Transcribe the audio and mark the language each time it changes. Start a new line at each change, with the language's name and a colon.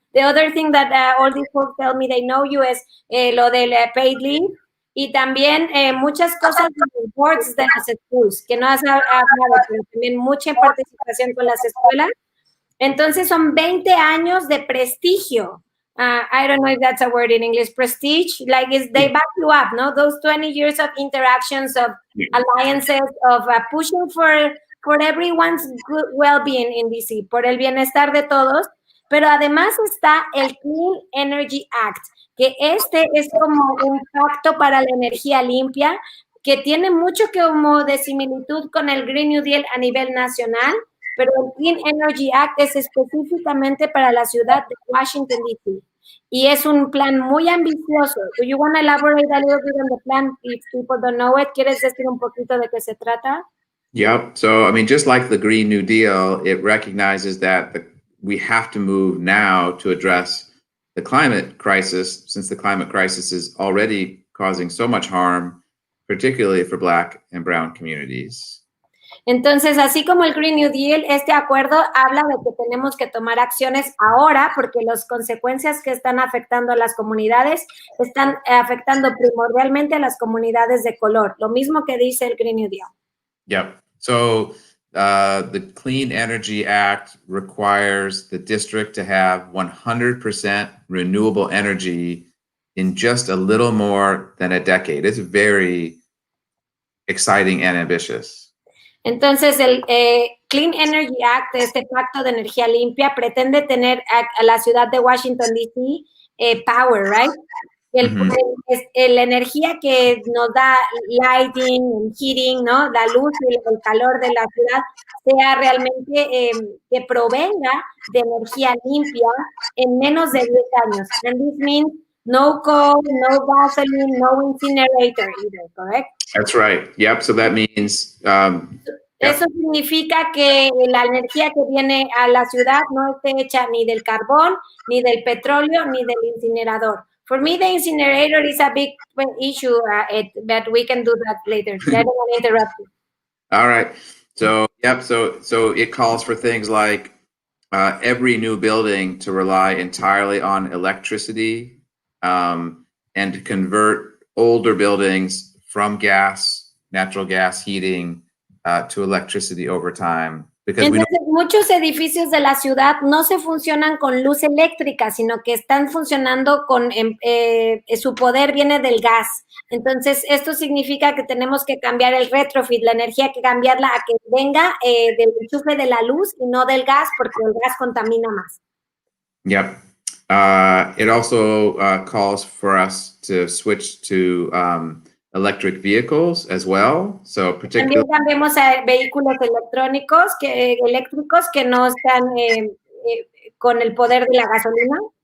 English: The other thing that all these folks tell me they know you
Spanish: es lo del paid leave y también muchas cosas de los boards de las schools, que no has hablado, pero también mucha participación con las escuelas. Entonces son 20 años de prestigio.
English: I don't know if that's a word in English, prestige, like they back you up, no? Those 20 years of interactions, of alliances, of pushing for everyone's good well-being in DC,
Spanish: por el bienestar de todos. Pero además está el Clean Energy Act, que este es como un pacto para la energía limpia, que tiene mucho como de similitud con el Green New Deal a nivel nacional, pero el Clean Energy Act es específicamente para la ciudad de Washington, D.C. Y es un plan muy ambicioso.
English: Do you want to elaborate a little bit on the plan if people don't know it?
Spanish: ¿Quieres decir un poquito de qué se trata?
English: Yep. So, I mean, just like the Green New Deal, it recognizes that we have to move now to address the climate crisis, since the climate crisis is already causing so much harm, particularly for Black and brown communities.
Spanish: Entonces, así como el Green New Deal, este acuerdo habla de que tenemos que tomar acciones ahora porque las consecuencias que están afectando a las comunidades están afectando primordialmente a las comunidades de color, lo mismo que dice el Green New Deal.
English: Yep. So the Clean Energy Act requires the district to have 100% renewable energy in just a little more than a decade. It's very exciting and ambitious.
Spanish: Entonces, el Clean Energy Act, este pacto de energía limpia, pretende tener a la ciudad de Washington, D.C.,
English: power, right?
Spanish: La energía que nos da lighting, heating, ¿no? La luz y el calor de la ciudad sea realmente que provenga de energía limpia en menos de 10 años.
English: And this means no coal, no gasoline, no incinerator either, correct? That's right. Yep. So that means...
Spanish: Eso significa que la energía que viene a la ciudad no esté hecha ni del carbón, ni del petróleo, ni del incinerador.
English: For me, the incinerator is a big issue, but we can do that later. I don't want to interrupt you. All right. So, yep. So it calls for things like every new building to rely entirely on electricity and to convert older buildings from natural gas heating to electricity over time.
Spanish: Entonces, muchos edificios de la ciudad no se funcionan con luz eléctrica, sino que están funcionando con su poder viene del gas. Entonces, esto significa que tenemos que cambiar el retrofit, la energía, que cambiarla a que venga del enchufe de la luz y no del gas, porque el gas contamina más.
English: Yep. It also calls for us to switch to electric vehicles as well. So
Spanish: También cambiamos a vehículos eléctricos que no están con el poder de la gasolina.